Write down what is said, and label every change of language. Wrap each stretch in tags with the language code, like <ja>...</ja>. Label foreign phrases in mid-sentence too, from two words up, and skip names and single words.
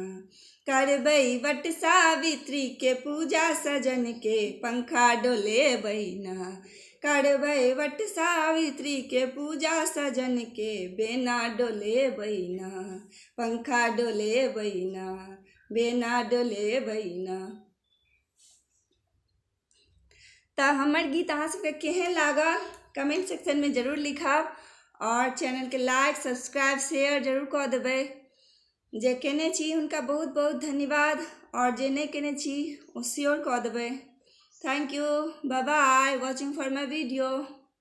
<mai>करबै वट सावित्री के पूजा सजन के, पंखा डोले बैना। करबै वट सावित्री के पूजा सजन के, बिना डोले बैना। पंखा डोले बैना, बिना डोले बैना। तऽ हमर गीत अहाँ सबके केहन लागल</mai> <en>comment section</en> <mai>में जरूर लिखब, और चैनल के</mai> <en>like subscribe share</en> <mai>जरूर कऽ देबै। जे केने छी हुनका बहुत बहुत धन्यवाद, और जे नहीं केने छी ओ श्योर कऽ देबै।</mai> <en>Thank you, bye bye watching for my video.</en>